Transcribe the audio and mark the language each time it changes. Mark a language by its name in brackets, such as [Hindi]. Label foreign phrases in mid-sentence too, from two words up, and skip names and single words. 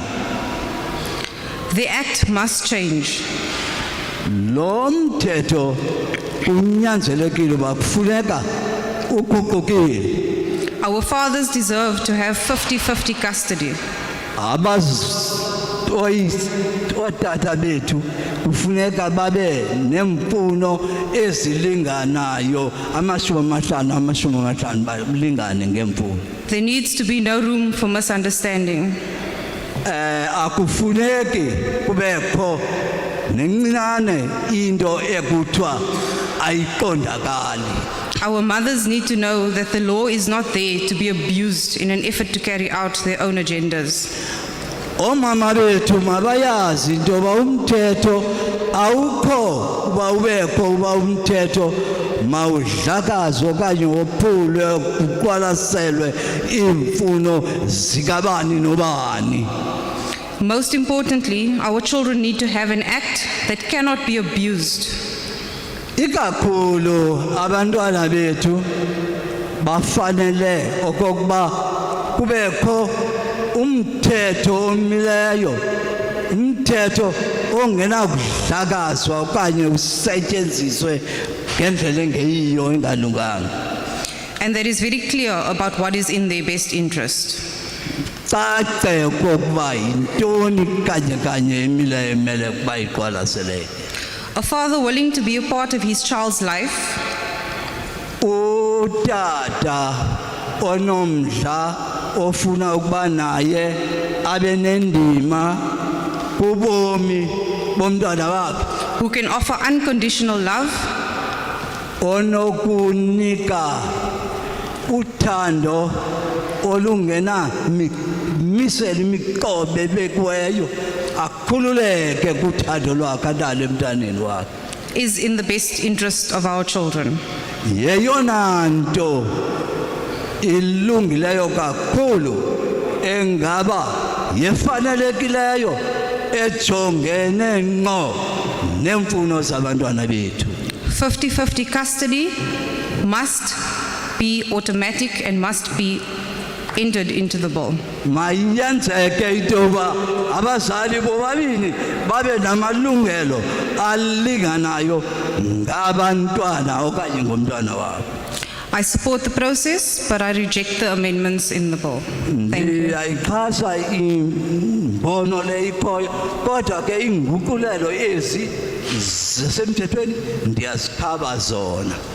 [English] The act must change. [Xhosa] Lo mthetho kunyanzelekile uba kufuneka uguqukile. [English] Our fathers deserve to have 50-50 custody. [Xhosa] Otata bethu kufuneka babe nemfuno ezilinganayo 50-50 balingane ngemfuno. [English] There needs to be no room for misunderstanding. [Xhosa] Akufuneki kubekho nencane into ekuthiwa ayiqondakali. [English] Our mothers need to know that the law is not there to be abused in an effort to carry out their own agendas. [Xhosa] Omama bethu mabayazi into yoba umthetho awukho uba ubekho uba umthetho mawudlakazwe okanye wophulwe kuqwalaselwe iimfuno zikabani nobani. [English] Most importantly, our children need to have an act that cannot be abused. [Xhosa] Ikakhulu abantwana bethu bafanele okokuba kubekho umthetho omileyo, umthetho ongenakudlakazwa okanye usetyenziswe ngendlela engeyiyo engalunganga. [English] And that is very clear about what is in their best interest. [Xhosa] Cace okokuba yintoni kanye emileyo emele ukuba iqwalaseleke. [English] A father willing to be a part of his child's life, [Xhosa] Utata onomdla ofuna ukuba naye abe nendima kubomi bomntwana wakhe, [English] who can offer unconditional love, [Xhosa] onokunika uthando olungena misela imiqobe bekiweyo, akhululeke kuthando lwakhe alale emntaneni wakhe. [English] is in the best interest of our children. [Xhosa] Yeyona nto ilungileyo kakhulu engaba yefanelekileyo ejongene ngqo nemfuno zabantwana bethu. [English] 50-50 custody must be automatic and must be entered into the bill. [Xhosa] Mayenzeke into yoba abazali bobabini babe namalungelo alinganayo ngabantwana okanye ngomntwana wabo. [English] I support the process, but I reject the amendments in the bill. Thank you. [Xhosa] Ayixhasa imbono le ikhoyo kodwa ke inguqulelo ezi zisemthethweni ndiyazikhaba zona.